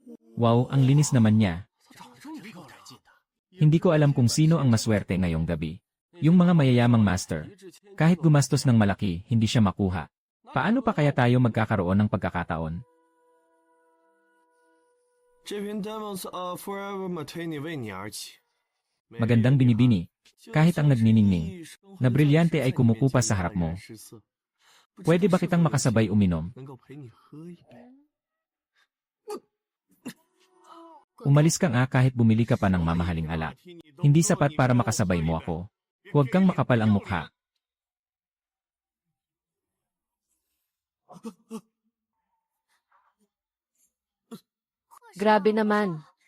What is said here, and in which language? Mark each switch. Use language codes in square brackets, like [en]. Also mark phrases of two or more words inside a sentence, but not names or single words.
[tl] Wow, ang linis naman niya. Hindi ko alam kung sino ang maswerte ngayong gabi. Yung mga mayayamang master. Kahit gumastos ng malaki, hindi siya makuha. Paano pa kaya tayo magkakaroon ng pagkakataon? [zh] 这瓶 Demons of Forever Martini 为你而起。 [tl] Magandang binibini. Kahit ang nagniningning na brilyante ay kumukupa sa harap mo. Pwede ba kitang makasabay uminom? [zh] 能够陪你喝一杯。 [tl] Umalis ka nga kahit bumili ka pa ng mamahaling alak. Hindi sapat para makasabay mo ako. Huwag kang makapal ang mukha. Grabe naman.